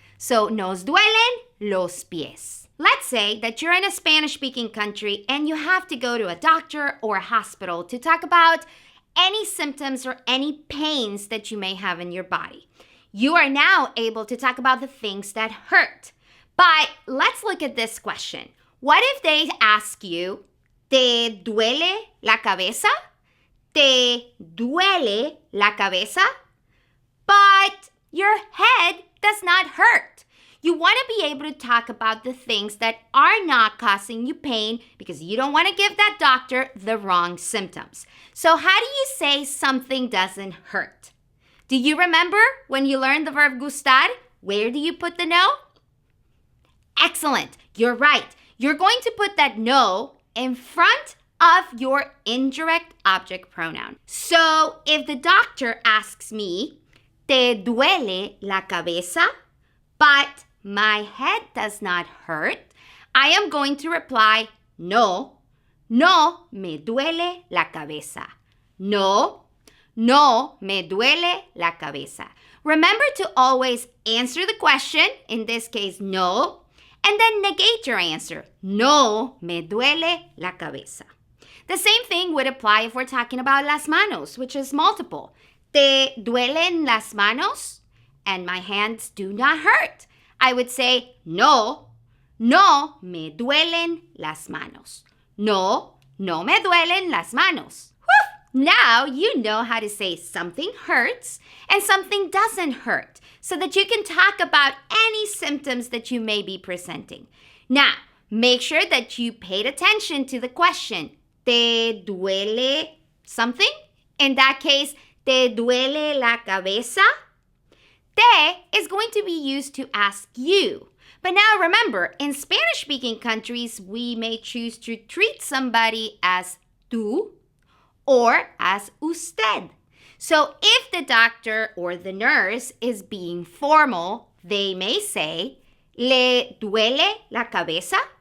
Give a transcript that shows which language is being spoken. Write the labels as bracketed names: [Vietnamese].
[Spanish] So, nos duelen los pies. [English] Let's say that you're in a Spanish-speaking country and you have to go to a doctor or a hospital to talk about any symptoms or any pains that you may have in your body. You are now able to talk about the things that hurt. But let's look at this question. What if they ask you, [Spanish] ¿te duele la cabeza? ¿Te duele la cabeza? [English] But your head does not hurt. You want to be able to talk about the things that are not causing you pain because you don't want to give that doctor the wrong symptoms. So how do you say something doesn't hurt? Do you remember when you learned the verb gustar? Where do you put the no? Excellent. You're right. You're going to put that no in front of your indirect object pronoun. So if the doctor asks me, [Spanish] ¿te duele la cabeza? [English] But my head does not hurt, I am going to reply, [Spanish] no, no me duele la cabeza. No, no me duele la cabeza. [English] Remember to always answer the question, in this case, no, and then negate your answer. [Spanish] No me duele la cabeza. [English] The same thing would apply if we're talking about las manos, which is multiple. [Spanish] ¿Te duelen las manos? [English] And my hands do not hurt. I would say, [Spanish] no, no me duelen las manos. No, no me duelen las manos. Whew! [English] Now you know how to say something hurts and something doesn't hurt so that you can talk about any symptoms that you may be presenting. Now, make sure that you paid attention to the question. [Spanish] ¿Te duele something? [English] In that case, [Spanish] ¿te duele la cabeza? [English] Te is going to be used to ask you. But now remember, in Spanish-speaking countries, we may choose to treat somebody as tú or as usted. So if the doctor or the nurse is being formal, they may say, [Spanish] ¿le duele la cabeza?